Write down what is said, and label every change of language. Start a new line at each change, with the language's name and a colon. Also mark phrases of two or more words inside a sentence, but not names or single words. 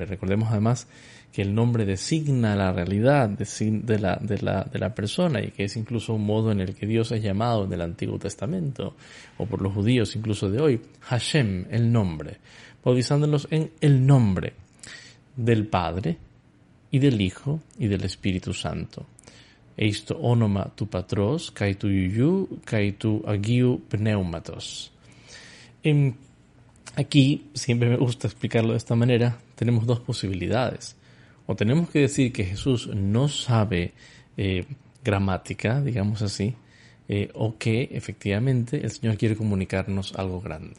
Spanish: Recordemos además que el nombre designa la realidad de la persona, y que es incluso un modo en el que Dios es llamado en el Antiguo Testamento, o por los judíos incluso de hoy, Hashem, el nombre, bautizándolos en el nombre del Padre y del Hijo y del Espíritu Santo.
Greek: Εἰς τὸ ὄνομα τοῦ πατρὸς, καὶ τοῦ υἱοῦ, καὶ τοῦ ἁγίου πνεύματος.
Spanish: Aquí, siempre me gusta explicarlo de esta manera, tenemos dos posibilidades. O tenemos que decir que Jesús no sabe gramática, digamos así, o que efectivamente el Señor quiere comunicarnos algo grande.